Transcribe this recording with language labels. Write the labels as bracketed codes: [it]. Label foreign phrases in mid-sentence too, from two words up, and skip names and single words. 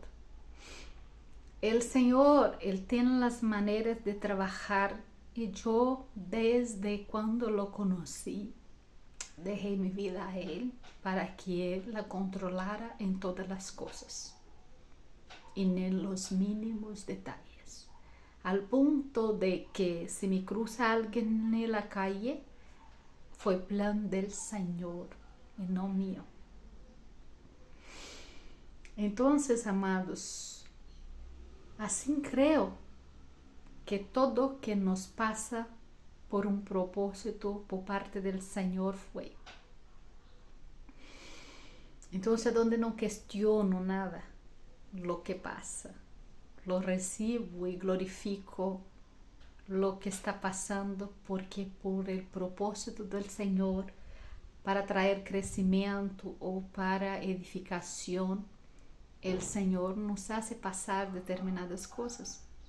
[pt] O Senhor, Ele tem as maneiras de trabalhar e eu, desde quando o conheci, deixei minha vida a Ele para que Ele la controlara em todas as coisas e nos mínimos detalhes, [es] al punto de que se me cruza [pt] alguém na [es] calle, foi plan del Senhor e não mío. [pt] Então, amados, assim creio que [es] todo que nos pasa por un propósito por parte del Señor fue. Entonces, donde no cuestiono nada, lo que pasa, lo recibo y glorifico lo que está pasando, porque por el propósito del Señor, para traer crecimiento o para edificación, el Señor nos hace pasar determinadas cosas.